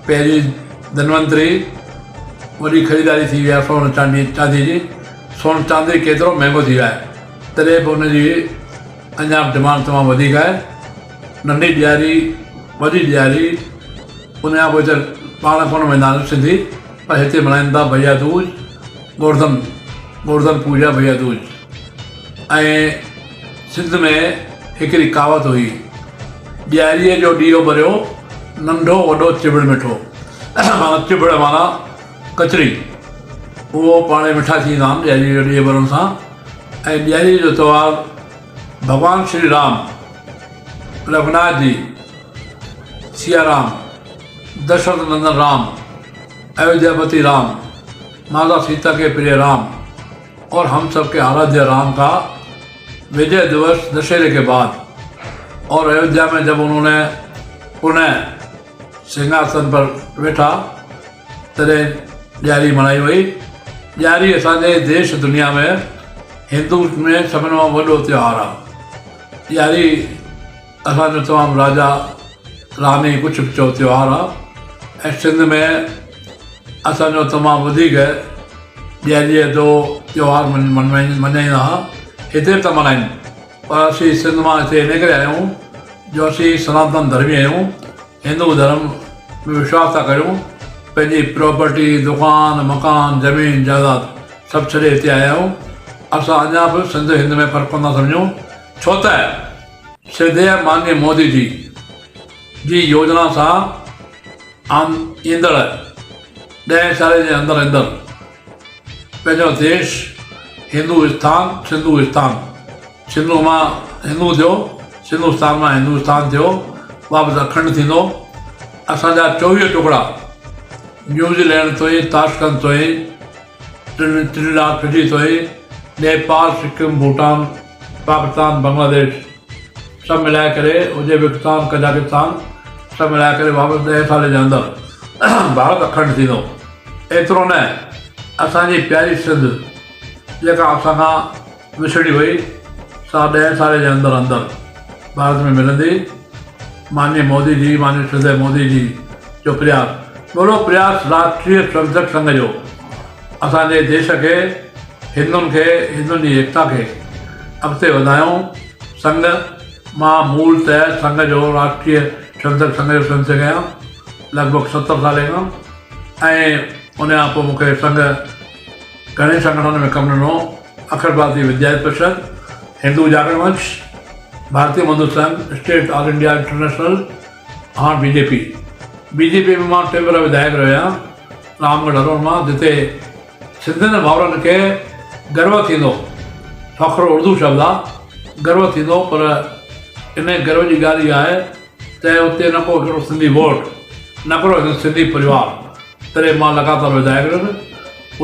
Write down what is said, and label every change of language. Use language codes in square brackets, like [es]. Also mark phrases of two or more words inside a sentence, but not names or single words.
[sd] पहिरीं धनवंतरी वॾी ख़रीदारी थी वई आहे सोन चांदी जी। सोन चांदी केतिरो महांगो थी वियो आहे तॾहिं बि हुनजी अञा डिमांड तमामु वधीक आहे। नंढी ॾियारी वॾी ॾियारी उनखां पोइ त पाण कोन वेंदा आहिनि सिंधी पर हिते मल्हाइनि था भैया दूज गोवर्धन पूजा भैया दूज। ऐं सिंध में हिकिड़ी कहावत हुई ॾियारीअ जो ॾीओ ॿरियो नंढो वॾो चिबड़ मिठो माना चिबड़ माना कचरी उहो पाण मिठा थींदा आहिनि ॾियारीअ जो ॾीओ ॿरण सां। ऐं ॾियारीअ जो त्योहारु [hi] भॻवानु श्री राम रघुनाथ जी सिया राम दशरथ नंदन राम अयोध्यापति राम माता सीता के प्रिय राम और हम सब के आराध्य राम का विजय दिवस दशहरे के बाद और अयोध्या में जब उन्होंने पुनः सिंहासन पर बैठा [sd] तॾहिं ॾियारी मनाई वई। ॾियारी असांजे देश दुनिया में हिंदू में सभिनि खां वॾो त्योहारु आहे। ॾियारी असांजो तमामु राजा रानी कुझु बि चयो त्योहारु आहे। ऐं सिंध में असांजो तमामु वधीक ॾियारीअ जो त्योहारु मल्हाईंदा हुआ। हिते बि था मल्हाइनि पर असीं सिंध मां हिते इन करे आया आहियूं जो असीं सनातन धर्मी आहियूं। हिंदू धर्म में विश्वास था करियूं। पंहिंजी प्रॉपर्टी दुकान मकान ज़मीन जाइदाद सभु छॾे हिते आया आहियूं। असां अञा बि सिंध हिंद में फ़र्क़ु नथा सम्झूं छो त श्रद्धेय माननीय मोदी जी योजना सां ईंदड़ 10 साल जे अंदरि पंहिंजो देश सिंधुस्तान सिंधु मां हिंदू थियो सिंधुस्तान मां हिंदुस्तान थियो वापसि अखंड थींदो। असांजा 24 टुकड़ा न्यूज़ीलैंड ताईं ताशकंद ताईं त्रिनिदाद फिजी ताईं नेपाल सिक्किम भूटान पाकिस्तान बांग्लादेश सभु मिलाए करे उज़्बेकिस्तान कजाकिस्तान सभु मिलाए करे वापसि 10 साल जे अंदरि भारत अखंड थींदो। एतिरो न असांजी प्यारी सिंध जेका असांखां विछड़ी वई सा 10 साल जे अंदरि भारत में मिलंदी। माननीय मोदी जी माननीय श्रद्धेय मोदी जी जो प्रयास वॾो प्रयास राष्ट्रीय स्वयंसेवक संघ जो असांजे देश खे हिंदुनि जी एकता खे अॻिते वधायूं। संघ मां मूल त संघ जो राष्ट्रीय स्वयंसेवक संघ जो स्वयंसेवक आहियां लॻभॻि 70 साल खां। ऐं उन खां पोइ मूंखे संघ घणे संगठन में कमु ॾिनो अखिल भारतीय विद्यार्थी परिषद हिंदू जागरण मंच भारतीय मजदूर संघ [en] State All India International [sd] हाणे बीजेपी में मां 2 भेरा विधायक रहियो आहियां रामगढ़ हरोड़ मां जिते सिंधियुनि भाउरनि खे गर्व थींदो फ़ख़्रु उर्दू शब्द आहे गर्व थींदो पर इन गर्व जी ॻाल्हि इहा आहे त उते न को हिकिड़ो सिंधी वोट न को सिंधी परिवार तॾहिं मां लॻातार विधायक रहियुसि।